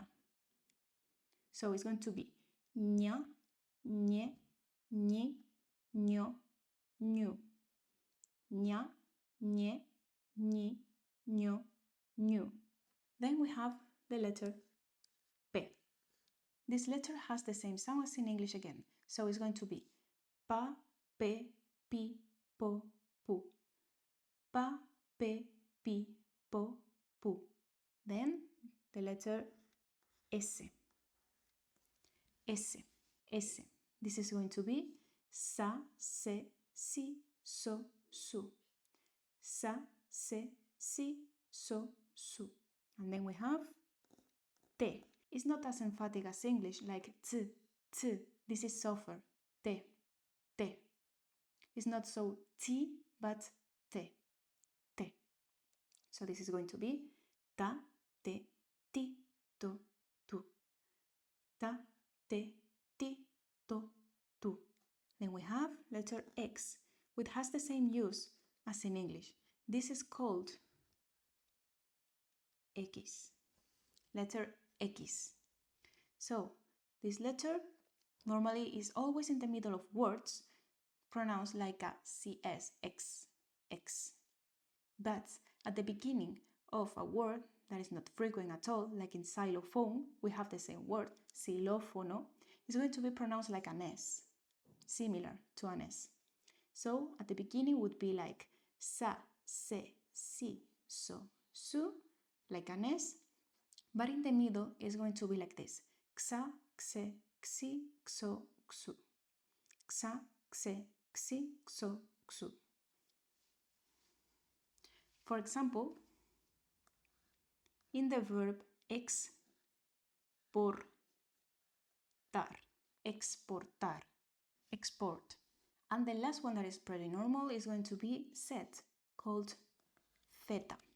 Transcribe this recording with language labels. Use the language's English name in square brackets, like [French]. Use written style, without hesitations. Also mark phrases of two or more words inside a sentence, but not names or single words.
[English] So it's going to be [Spanish] ña, ñe, ñi, ño, ñu. Ña, ñe, ñi, ño, ñu. [English] Then we have the letter P. This letter has the same sound as in English again. So it's going to be [Spanish] pa, pe, pi, po, pu. Pa, pe, pi, po, pu. [English] Then the letter S. S. S. This is going to be [Spanish] sa, se, si, so, su. Sa, se, si, so, su. [English] And then we have te. It's not as emphatic as English, like t, t. This is softer. [Spanish] Te, te. [English] It's not so t, but [Spanish] te, te. [English] So this is going to be [Spanish] ta, te, ti, to, tu. Ta, te, ti, to, tu. [English] Then we have letter X, which has the same use as in English. This is called X. Letter X. So this letter normally is always in the middle of words, pronounced like a CS, X, X. But at the beginning of a word that is not frequent at all, like in xylophone, we have the same word, xilófono, is going to be pronounced like an S, similar to an S. So at the beginning would be like [Spanish] sa, se, si, so, su, [English] like an S, but in the middle is going to be like this, [Spanish] xa, xe, xi, xo, xu. Xa, xe, xi, xo, xu. [English] For example, in the verb [Spanish] exportar, exportar, [English] export. And the last one that is pretty normal is going to be set, called theta.